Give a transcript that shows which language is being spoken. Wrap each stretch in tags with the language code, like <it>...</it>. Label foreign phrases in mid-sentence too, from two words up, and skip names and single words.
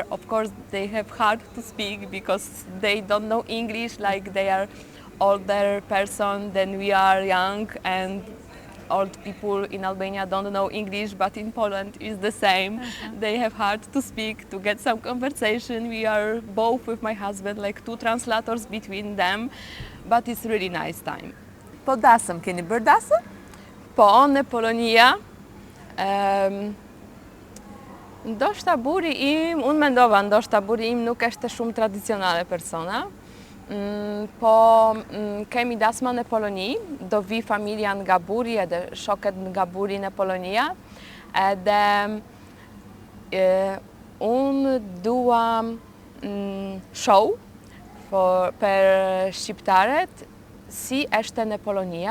<en>Of course, they have hard to speak because they don't know English, like they are older person than we are young, and old people in Albania don't know English, but in Poland it's the same. They have hard to speak, to get some conversation. We are both with my husband, like 2 translators between them, but it's really nice time.</en> <sq>Po dasëm, keni bërë dasëm? Po, në Polonia, ndoshta buri im, unë mendova, ndoshta buri im nuk është shumë tradicionale persona, po kemi dasma në Poloni, do vi familja nga buri edhe shoket nga buri në Polonia, edhe unë dua show për shqiptarët si është në Polonia.</sq>